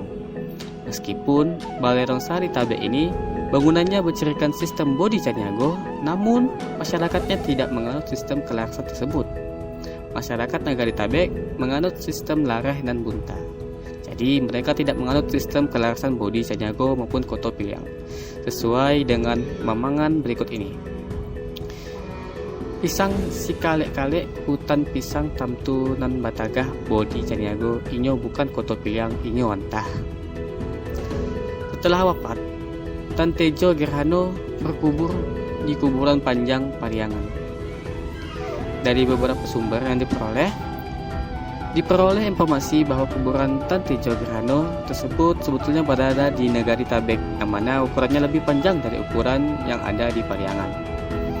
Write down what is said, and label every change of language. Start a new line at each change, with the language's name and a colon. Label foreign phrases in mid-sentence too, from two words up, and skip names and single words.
Indonesian: Meskipun Balai Rongsari Tabek ini bangunannya bercirikan sistem bodi Caniago, namun masyarakatnya tidak menganut sistem kelarasan tersebut. Masyarakat Nagari Tabek menganut sistem lareh dan bunta. Jadi mereka tidak menganut sistem kelarasan bodi Caniago maupun koto piliang, sesuai dengan mamangan berikut ini.
Minangkabau: Pisang si kalek-kalek hutan pisang tamtu nan batagah bodi Caniago inyo bukan koto piliang inyo antah.
Indonesian: Setelah wafat, Tan Tejo Girhano berkubur di kuburan panjang Pariangan. Dari beberapa sumber yang diperoleh informasi bahwa kuburan Tan Tejo Girhano tersebut sebetulnya berada di Nagari Tabek, yang mana ukurannya lebih panjang dari ukuran yang ada di Pariangan.